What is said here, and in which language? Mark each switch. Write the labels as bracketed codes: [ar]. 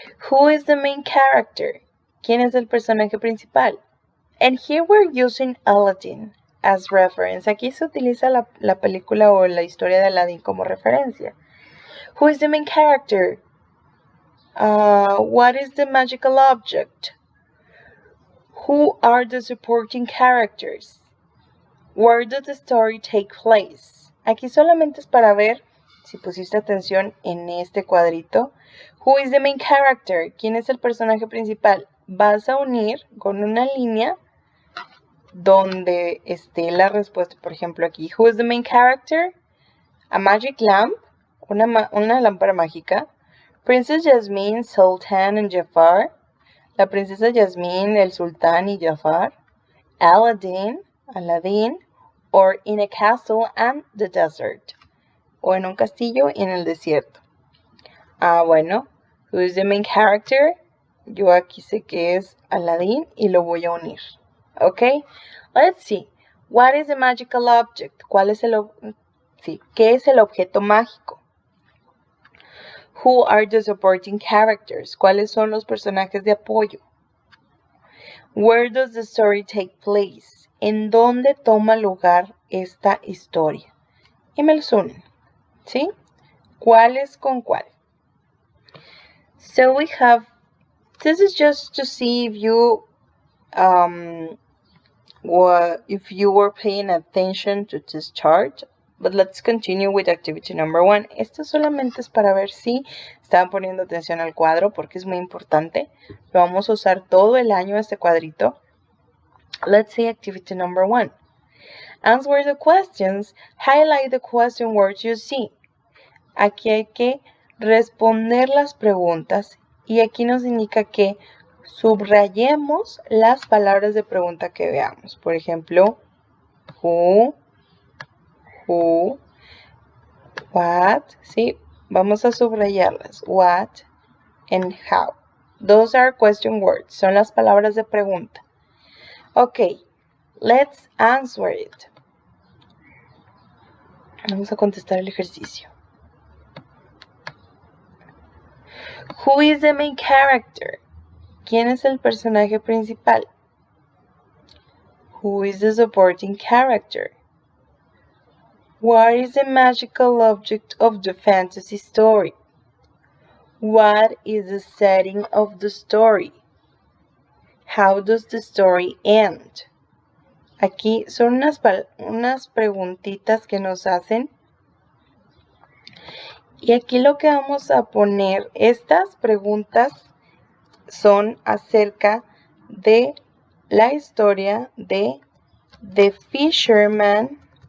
[en] Who is the main character? [es] ¿Quién es el personaje principal? [en] And here we're using Aladdin as reference. [es] Aquí se utiliza la película o la historia de Aladdin como referencia. [en] Who is the main character? What is the magical object? Who are the supporting characters? Where does the story take place? [es] Aquí solamente es para ver, si pusiste atención en este cuadrito, [en] who is the main character? [es] ¿Quién es el personaje principal? Vas a unir con una línea donde esté la respuesta. Por ejemplo, aquí, [en] who is the main character? A magic lamp, [es] una lámpara mágica. [en] Princess Jasmine, Sultan and Jafar. [es] La princesa Jasmine, el sultán y Jafar. [en] Aladdin, or in a castle and the desert. [es] O en un castillo y en el desierto. [en] Bueno, who is the main character? [es] Yo aquí sé que es Aladdin y lo voy a unir. [en] Okay, let's see. What is a magical object? [es] ¿Qué es el objeto mágico? [en] Who are the supporting characters? [es] ¿Cuáles son los personajes de apoyo? [en] Where does the story take place? [es] ¿En dónde toma lugar esta historia? Y me los unen, ¿sí? ¿Cuál es con cuál? [en] So we have, this is just to see if you were paying attention to this chart. But let's continue with activity number 1. [es] Esto solamente es para ver si estaban poniendo atención al cuadro porque es muy importante. Lo vamos a usar todo el año este cuadrito. [en] Let's see activity number 1. Answer the questions. Highlight the question words you see. [es] Aquí hay que responder las preguntas y aquí nos indica que subrayemos las palabras de pregunta que veamos. Por ejemplo, who, what, ¿sí? Vamos a subrayarlas. What and how. [en] Those are question words. [es] Son las palabras de pregunta. [en] Ok, let's answer it. [es] Vamos a contestar el ejercicio. [en] Who is the main character? [es] ¿Quién es el personaje principal? [en] Who is the supporting character? What is the magical object of the fantasy story? What is the setting of the story? How does the story end? [es] Aquí son unas preguntitas que nos hacen. Y aquí lo que vamos a poner, estas preguntas son acerca de la historia de The Fisherman.